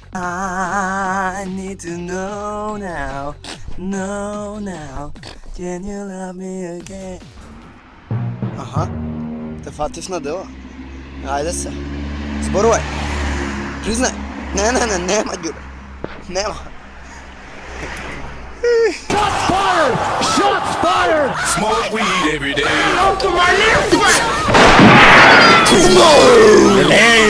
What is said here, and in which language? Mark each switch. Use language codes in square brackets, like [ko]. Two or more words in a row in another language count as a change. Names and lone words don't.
[en] I need to know now, know now. Can you love me again? [mk] Ага, те фатиш на дело. Ajde se. Zboruj. Priznaj. Ne, nema Đure. Nema. [en] Shots fired! Shots fired! Smoke weed every day. Out to my left! Hey!